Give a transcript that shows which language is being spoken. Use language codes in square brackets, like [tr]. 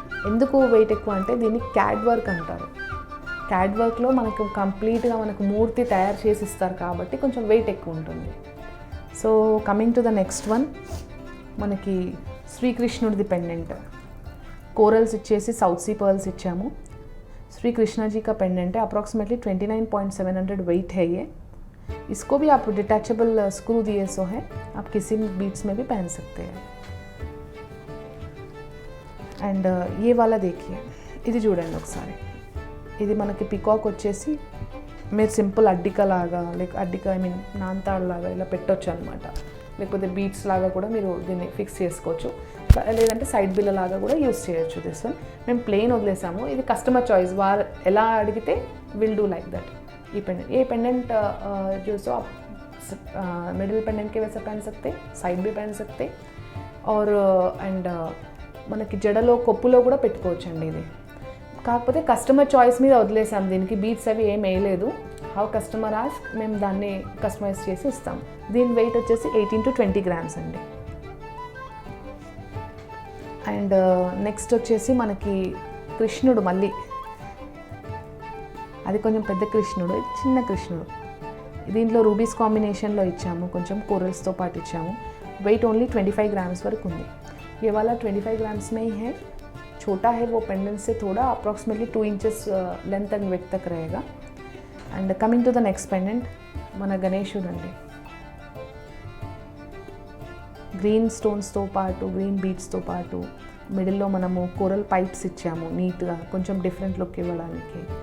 [te] ఎందుకు వెయిట్ ఎక్కువ అంటే దీన్ని క్యాడ్ వర్క్ అంటారు. క్యాడ్ వర్క్లో మనకు కంప్లీట్గా మనకు మూర్తి తయారు చేసి ఇస్తారు కాబట్టి కొంచెం వెయిట్ ఎక్కువ ఉంటుంది. So coming to the next one, మనకి శ్రీకృష్ణుడిది పెండెంట్. కోరల్స్ ఇచ్చేసి సౌత్ సీ పర్ల్స్ ఇచ్చాము. [hi] श्री कृष्णा जी का पेंडेंट है. अप्रॉक्सीमेटली 29.700 वेट है ये. इसको भी आप डिटैचेबल स्क्रू दिए सो है, आप किसी बीड्स में भी पहन सकते हैं. [te] అండ్ [hi] ये वाला देखिए, [te] ఇది చూడండి ఒకసారి. ఇది మనకి పికాక్ వచ్చేసి మీరు సింపుల్ అడ్డిక లాగా అడ్డిక ఐ మీన్ నాంతాడు లాగా ఇలా పెట్టొచ్చు అనమాట. లేకపోతే బీడ్స్ లాగా కూడా మీరు దీన్ని ఫిక్స్ చేసుకోవచ్చు, లేదంటే సైడ్ బిల్ల లాగా కూడా యూస్ చేయొచ్చు. [en] this one [te] మేము ప్లెయిన్ వదిలేసాము. ఇది కస్టమర్ చాయిస్, వారు ఎలా అడిగితే [en] Will do like that. [hi] ఈ पेंडेंट, ये पेंडेंट जो सो आप मिडिल पेंडेंट के वैसे पहन सकते, साइड भी पहन सकते. [te] और అండ్ మనకి జడలో కొప్పులో కూడా పెట్టుకోవచ్చండి. ఇది కాకపోతే కస్టమర్ చాయిస్ మీద వదిలేసాం. దీనికి బీడ్స్ అవి ఏం వేయలేదు. [en] how customer ask [te] మేము దాన్ని కస్టమైజ్ చేసి ఇస్తాం. దీని వెయిట్ వచ్చేసి 18 to 20 గ్రామ్స్ అండి. అండ్ నెక్స్ట్ వచ్చేసి మనకి కృష్ణుడు, మళ్ళీ అది కొంచెం పెద్ద కృష్ణుడు, ఇది చిన్న కృష్ణుడు. దీంట్లో రూబీస్ కాంబినేషన్లో ఇచ్చాము, కొంచెం కోరల్స్తో పాటు ఇచ్చాము. వెయిట్ ఓన్లీ 25 ग्राम्स वరకు ఉంది. [hi] ये वाला 25 ग्राम्स में ही है. छोटा है वो पेंडेंट से थोड़ा approximately 2 inches length and width तक रहेगा. [en] and coming to the next pendant, [te] మన గణేశుడు అండి. గ్రీన్ స్టోన్స్తో పాటు, గ్రీన్ బీడ్స్తో పాటు మిడిల్లో మనము కోరల్ పైప్స్ ఇచ్చాము నీట్గా, కొంచెం డిఫరెంట్ లుక్ ఇవ్వడానికి.